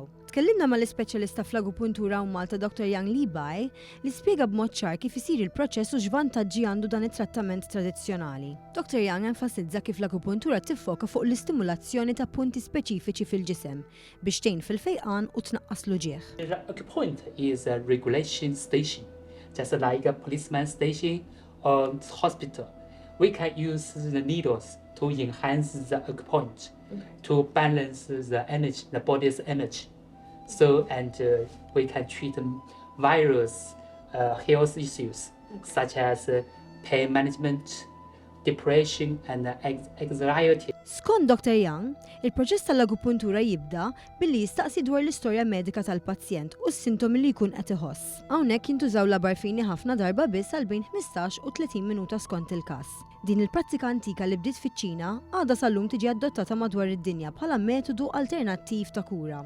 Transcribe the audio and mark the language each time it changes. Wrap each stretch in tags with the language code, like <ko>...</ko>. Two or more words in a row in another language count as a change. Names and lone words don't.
<mt>Tkellimna mal-ispeċjalista fl-agopuntura u Malta Dr. Yang Li Bai li spjega b'mod ċar kif isir il-proċess u x'vantaġġi għandu dan it-trattament tradizzjonali. Dr. Yang enfasizza kif l-agopuntura tiffoka fuq l-istimulazzjoni ta' punti speċifiċi fil-ġisem biex tgħin fil-fejqan u tnaqqas l-uġieħ.</mt> <en>The acupoint is a regulation station, just like a policeman station or hospital. We can use the needles to enhance the acupoint, to balance the energy, the body's energy. We can treat various health issues such as pain management, depression and anxiety.</en> <mt>Skont Dr. Yang, il-proċess tal-agopuntura jibda billi jistaqsi dwar l-istorja medika tal-pazjent u s-sintomi li jkun qed iħoss. Hawnhekk jintużaw labarfini ħafna darba biss għal bejn 15 u 30 minuta skont il-każ. Din il-prattika antika li bdiet fiċ-Ċina għadha sal-lum tiġi adottata madwar id-dinja bħala metodu alternattiv ta' kura.</mt>